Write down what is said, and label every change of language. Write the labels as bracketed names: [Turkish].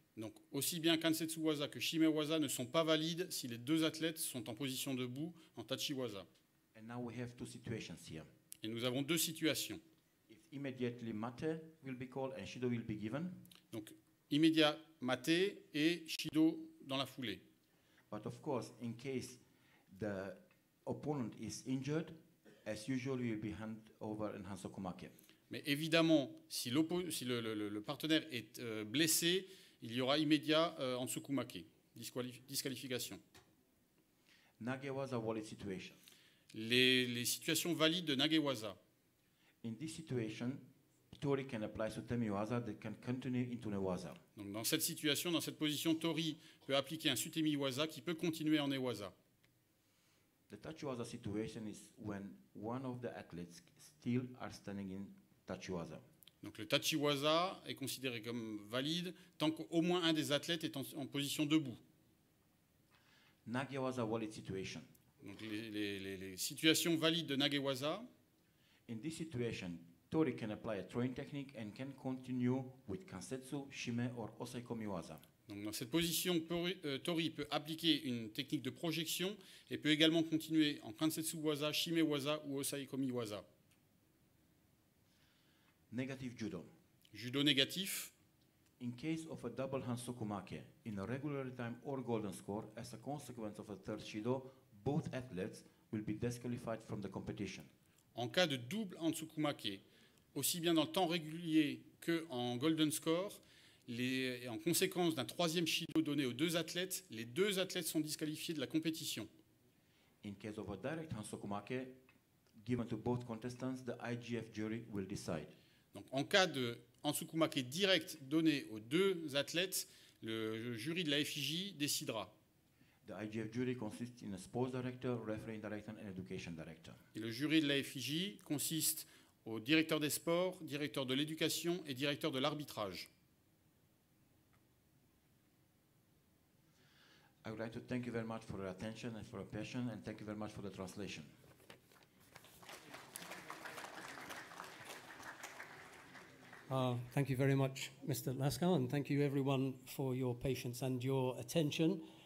[French] Donc aussi bien Kansetsuwaza que Shimewaza ne sont pas valides si les deux athlètes sont en position debout en Tachiwaza. [English] And now we have two situations here. [French] Et nous avons deux situations. [English] If immediately mate will be called and shido will be given. [French] Donc immédiat mate et shido dans la foulée. [English] But of course, in case the opponent is injured, as usual, we will be hand over in hansokumake. [French] Mais évidemment, si le partenaire est blessé, il y aura immédiat en tsukumake, disqualification. [English] Nagewaza valid situation. [French] Les situations valides de Nagewaza. [English] In this situation, Tori can apply Sutemiwaza that can continue into Newaza. [French] Donc dans cette situation, dans cette position, Tori peut appliquer un Sutemiwaza qui peut continuer en Newaza. [English] The Tachiwaza situation is when one of the athletes still are standing in Tachiwaza. [French] Donc le Tachiwaza est considéré comme valide tant qu'au moins un des athlètes est en position debout. [English] Nagewaza valid situation. [French] Donc les situations valides de Nagewaza. [English] In this situation, Tori can apply a throwing technique and can continue with Kansetsu, Shime or Osaikomiwaza. [French] Donc dans cette position, Tori peut appliquer une technique de projection et peut également continuer en Kansetsuwaza, Shimewaza ou Osaikomiwaza. [English] Negative judo. [French] Judo négatif. [English] In case of a double hansokumake in a regular time or golden score, as a consequence of a third shido, both athletes will be disqualified from the competition. [French] En cas de double Hansukumake, aussi bien dans le temps régulier qu'en golden score, en conséquence d'un troisième shido donné aux deux athlètes, les deux athlètes sont disqualifiés de la compétition. [English] In case of a direct hansokumake given to both contestants, the IGF jury will decide. [French] Donc, en cas de Hansukumake direct donné aux deux athlètes, le jury de la FIJ décidera. [English] The IGF jury consists in a sports director, referee director, and education director. [French] Et le jury de la FIJ consiste au directeur des sports, directeur de l'éducation et directeur de l'arbitrage. [English] I would like to thank you very much for your attention and for your passion, and thank you very much for the translation. Thank you very much, Mr. Lascaux, and thank you everyone for your patience and your attention.